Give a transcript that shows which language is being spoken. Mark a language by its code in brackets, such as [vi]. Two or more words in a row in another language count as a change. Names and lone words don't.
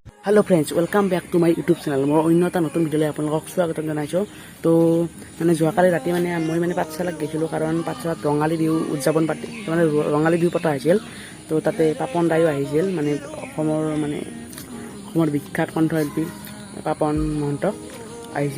[en] hello friends welcome back to my YouTube channel [as] মোৰ অন্য এটা নতুন ভিডিঅ'লৈ আপোনালোকক স্বাগতম জনাইছোঁ। তো মানে যোৱাকালি ৰাতি মই পাঠশালাত গৈছিলোঁ, কাৰণ পাঠশালাত ৰঙালী বিহু উদযাপন পাতি ৰঙালী বিহু পতা হৈছিল। তো তাতে পাপন দায়ো আহিছিল, অসমৰ বিখ্যাত কণ্ঠশিল্পী পাপন মহন্ত আহিছিল।